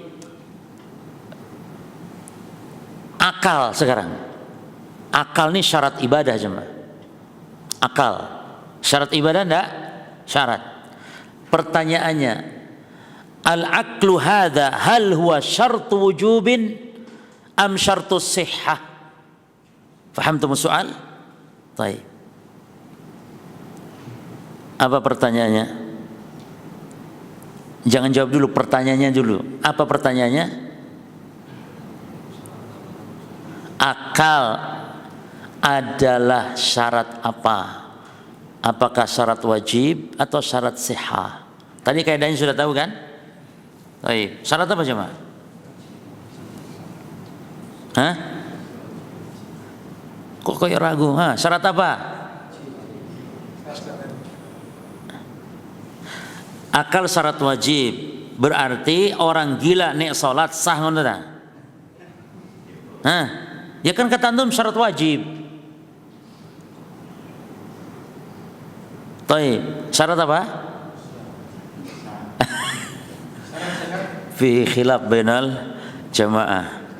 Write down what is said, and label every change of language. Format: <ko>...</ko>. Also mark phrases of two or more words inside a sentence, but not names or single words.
<id>Akal sekarang. Akal ini syarat ibadah jemaah. Akal. Syarat ibadah enggak? Syarat. Pertanyaannya,</id> <ar>العقل هذا هل هو شرط وجوب أم شرط صحة? فهمتم سؤال؟ طيب.</ar> <id>Apa pertanyaannya? Jangan jawab dulu, pertanyaannya dulu. Apa pertanyaannya? Akal adalah syarat apa? Apakah syarat wajib atau syarat sihah? Tadi kaidahnya sudah tahu kan? Baik. Syarat apa jemaah? Kok kayak ragu? Syarat apa? Akal syarat wajib.</id> <jv>Berarti orang gila nek salat sah ngono ta?</jv> <id>Ya kan kata antum syarat wajib. Baik, syarat apa?</id> <ar>فيه خلاف بين الجماعة.</ar>